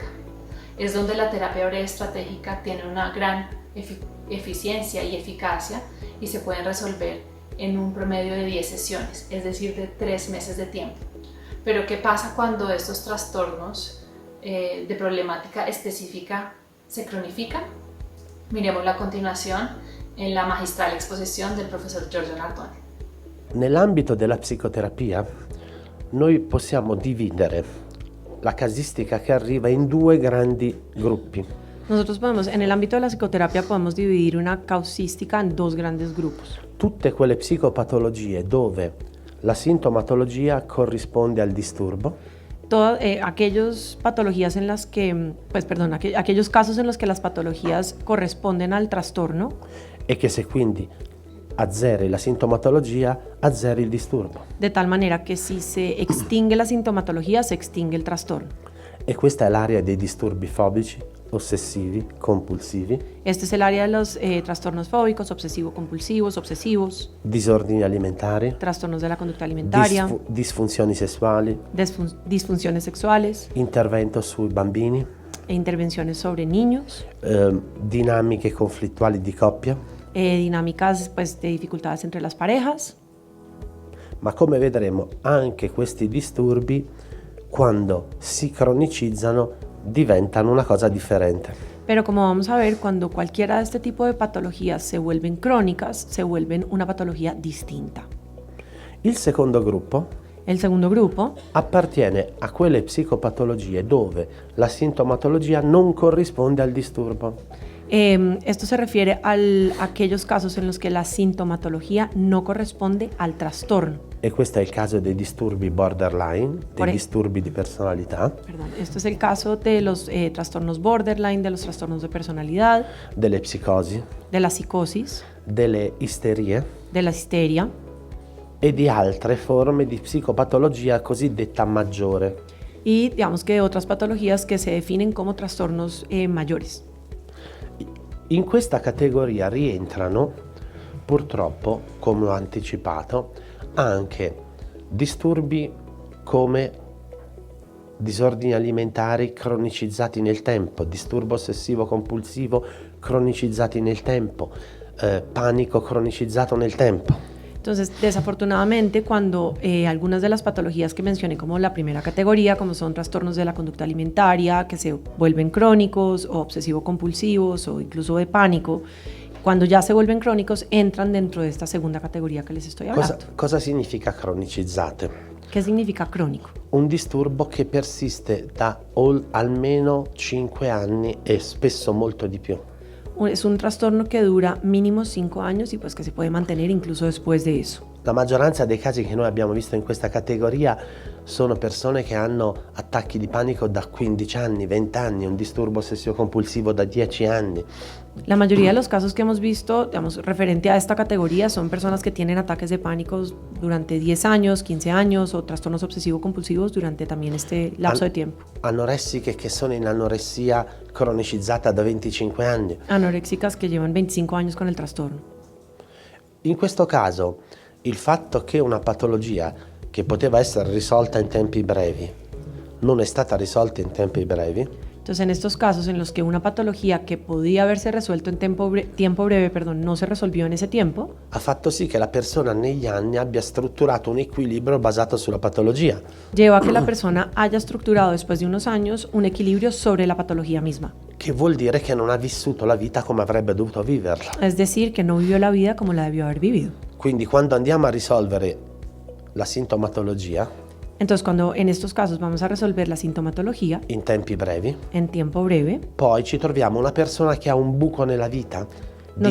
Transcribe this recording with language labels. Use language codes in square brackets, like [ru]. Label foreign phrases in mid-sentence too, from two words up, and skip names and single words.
[es] Es donde la terapia breve estratégica tiene una gran eficiencia y eficacia y se pueden resolver en un promedio de 10 sesiones, es decir, de 3 meses de tiempo. Pero ¿qué pasa cuando estos trastornos de problemática específica se cronifican? Miremoslo a continuación en la magistral exposición del profesor Giorgio Nardone. [it] Nell'ambito della psicoterapia noi possiamo dividere la casistica che arriva in due grandi gruppi. [es] Nosotros en el ámbito de la psicoterapia podemos dividir una causística en dos grandes grupos. [it] Tutte quelle psicopatologie dove la sintomatologia corrisponde al disturbo. [es] Aquellas patologías en las que, aquellos casos en los que las patologías corresponden al trastorno. [it] E che se quindi azzeri la sintomatologia, azzeri il disturbo. [es] De tal manera que si se extingue la sintomatología, se extingue el trastorno. [it] E questa è l'area dei disturbi fobici, ossessivi, compulsivi. [es] Este es el área de los trastornos fóbicos, obsesivo-compulsivos, obsesivos. [it] Disordini alimentari. [es] Trastornos de la conducta alimentaria. [it] Disfunzioni sessuali. [es] Disfunciones sexuales. [it] Intervento sui bambini. [es] E intervenciones sobre niños. [it] Dinamiche conflittuali di coppia. [es] Dinámicas de dificultades entre las parejas. [it] Ma come vedremo, anche questi disturbi, quando si cronicizzano, diventano una cosa differente. [es] Pero como vamos a ver, cuando cualquiera de este tipo de patologías se vuelven crónicas, se vuelven una patología distinta. [it] Il secondo gruppo [es] El segundo grupo [it] appartiene a quelle psicopatologie dove la sintomatologia non corrisponde al disturbo. [es] Esto se refiere a aquellos casos en los que la sintomatología no corresponde al trastorno. [it] E questo è il caso dei disturbi borderline, dei disturbi di personalità. [es] Esto es el caso de los trastornos borderline, de los trastornos de personalidad, [it] delle psicosi, [es] de la psicosis, [it] delle isterie, [es] de la histeria [it] e di altre forme di psicopatologia cosiddetta maggiore. [es] Y digamos que otras patologías que se definen como trastornos mayores. [it] In questa categoria rientrano, purtroppo, come ho anticipato, anche disturbi come disordini alimentari cronicizzati nel tempo, disturbo ossessivo compulsivo cronicizzati nel tempo, panico cronicizzato nel tempo. [es] Entonces, desafortunadamente, cuando algunas de las patologías que mencioné como la primera categoría, como son trastornos de la conducta alimentaria, que se vuelven crónicos o obsesivo-compulsivos o incluso de pánico, cuando ya se vuelven crónicos, entran dentro de esta segunda categoría que les estoy hablando. [it] Cosa significa cronicizzate? [es] ¿Qué significa crónico? [it] Un disturbo che persiste da almeno 5 anni e spesso molto di più. [es] Es un trastorno que dura mínimo 5 años y pues que se puede mantener incluso después de eso. [it] La maggioranza dei casi che noi abbiamo visto in questa categoria sono persone che hanno attacchi di panico da 15 anni, 20 anni, un disturbo ossessivo compulsivo da 10 anni. [es] La mayoría de los casos que hemos visto, digamos, referente a esta categoría, son personas que tienen ataques de pánico durante 10 años, 15 años o trastornos obsesivo-compulsivos durante también este lapso de tiempo. [it] Anoressiche che sono in anoressia cronicizzata da 25 anni. [es] Anoréxicas que llevan 25 años con el trastorno. [it] In questo caso, il fatto che una patologia che poteva essere risolta in tempi brevi non è stata risolta in tempi brevi. [es] Entonces, en estos casos en los que una patología que podía haberse resuelto en tiempo breve, no se resolvió en ese tiempo, [it] ha fatto sì che la persona negli anni abbia strutturato un equilibrio basato sulla patologia. [es] Lleva a que la persona haya estructurado después de unos años un equilibrio sobre la patología misma. [it] Che vuol dire che non ha vissuto la vita come avrebbe dovuto viverla. [es] Es decir, que no vivió la vida como la debió haber vivido. [it] Quindi quando andiamo a risolvere la sintomatologia [es] Entonces, cuando en estos casos vamos a resolver la sintomatología [it] in tempi brevi, [es] en tiempo breve, [it] poi ci troviamo una persona che ha un buco nella vita [es] No